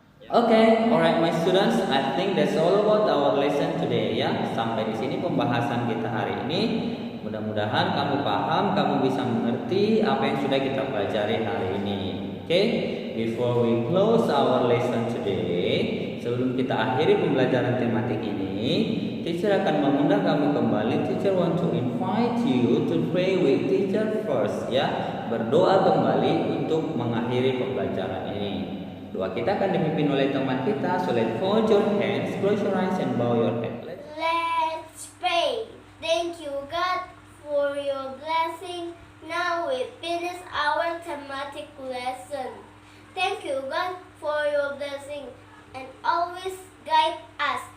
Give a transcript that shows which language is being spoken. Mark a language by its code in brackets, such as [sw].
[en] Okay, alright my students, I think that's all about our lesson today ya. [id] Sampai di sini pembahasan kita hari ini. Mudah-mudahan kamu paham, kamu bisa mengerti apa yang sudah kita pelajari hari ini. [en] Okay, before we close our lesson today, [id] sebelum kita akhiri pembelajaran tematik ini, teacher akan mengundang kamu kembali. [en] Teacher want to invite you to pray with teacher first ya. [id] Berdoa kembali untuk mengakhiri pembelajaran ini. Doa kita akan dipimpin oleh teman kita. [en] So let's fold your hands, close your eyes and bow your head. Let's pray. Thank you, God, for your blessing. Now we finish our thematic lesson. Thank you, God, for your blessing and always guide us.